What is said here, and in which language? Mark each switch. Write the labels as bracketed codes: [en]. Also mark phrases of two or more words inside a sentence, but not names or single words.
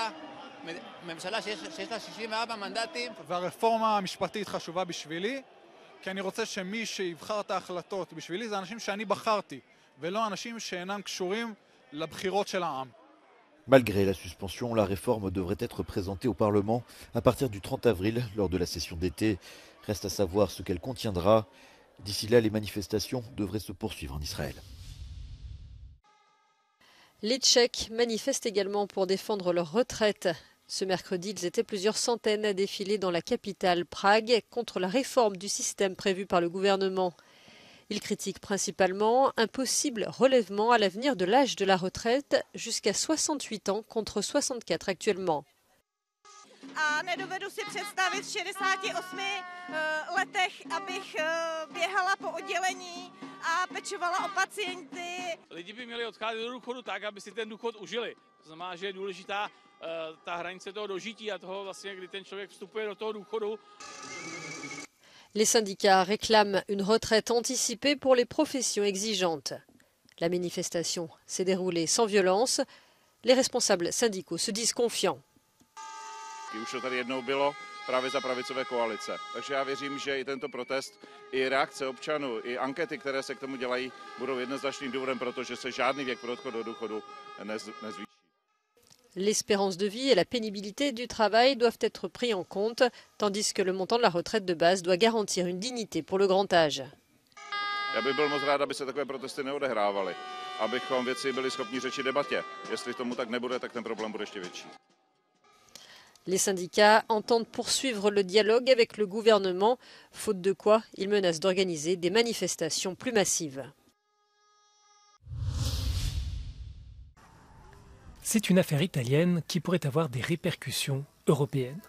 [he] והרפורמה המשפטית חשובה בשבילי, כי אני רוצה שמי שיבחר את ההחלטות בשבילי זה אנשים שאני בחרתי, ולא אנשים שאינם קשורים לבחירות של העם. [fr] Malgré la suspension, la réforme devrait être présentée au Parlement à partir du 30 avril lors de la session d'été. Reste à savoir ce qu'elle contiendra. D'ici là, les manifestations devraient se poursuivre en Israël. Les Tchèques manifestent également pour défendre leur retraite. Ce mercredi, ils étaient plusieurs centaines à défiler dans la capitale, Prague, contre la réforme du système prévue par le gouvernement. Ils critiquent principalement un possible relèvement à l'avenir de l'âge de la retraite jusqu'à 68 ans contre 64 actuellement. [cs] A nedovedu si představit v 68 letech, abych běhala po oddělení a pečovala o pacienty. Lidi by měli odcházet do důchodu tak, aby si ten důchod užili. To znamená, že je důležitá ta hranice toho dožití a toho vlastně, kdy ten člověk vstupuje do toho důchodu. [fr] Les syndicats réclament une retraite anticipée pour les professions exigeantes. La manifestation s'est déroulée sans violence. Les responsables syndicaux se disent confiants. [cs] Už to tady jednou bylo právě za pravicové koalice. Takže já věřím, že i tento protest, i reakce občanů, i ankety, které se k tomu dělají, budou jednoznačným důvodem, protože se žádný věk pro odchod do důchodu nezvýší. [fr] L'espérance de vie et la pénibilité du travail doivent être pris en compte, tandis que le montant de la retraite de base doit garantir une dignité pour le grand âge. [cs] Já bych byl moc rád, aby se takové protesty neodehrávaly, abychom věci byli schopni řečit debatě. Jestli tomu tak nebude, tak ten problém bude ještě větší. [fr] Les syndicats entendent poursuivre le dialogue avec le gouvernement, faute de quoi ils menacent d'organiser des manifestations plus massives. C'est une affaire italienne qui pourrait avoir des répercussions européennes.